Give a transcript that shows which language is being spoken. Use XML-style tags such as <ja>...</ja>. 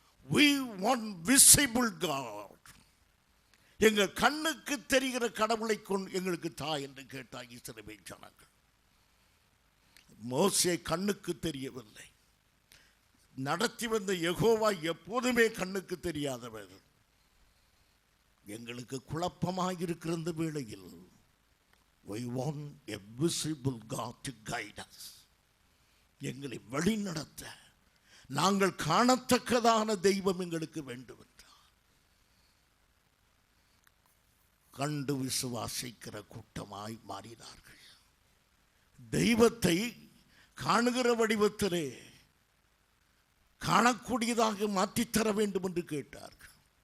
<en>We want visible God.</en> <ta>எங்கள் கண்ணுக்கு தெரிகிற கடவுளை கொண்டு எங்களுக்கு தா என்று கேட்டார் இஸ்ரவேல் ஜனங்கள். மோசே கண்ணுக்கு தெரியவில்லை. நடத்தி வந்த யெகோவா எப்போதுமே கண்ணுக்கு தெரியாதவர். எங்களுக்கு குழப்பமாக இருக்கிற இந்த வேளையில்</ta> <en>we want a visible God to guide us.</en> <ta>எங்களை வழி நடத்த நாங்கள் காணத்தக்கதான தெய்வம் எங்களுக்கு வேண்டும் என்றார். கண்டு விசுவாசிக்கிற கூட்டமாய் மாறினார்கள். தெய்வத்தை காணுகிற வடிவத்திலே காணக்கூடியதாக மாற்றித்தர வேண்டும் என்று கேட்டார்கள்.</ta>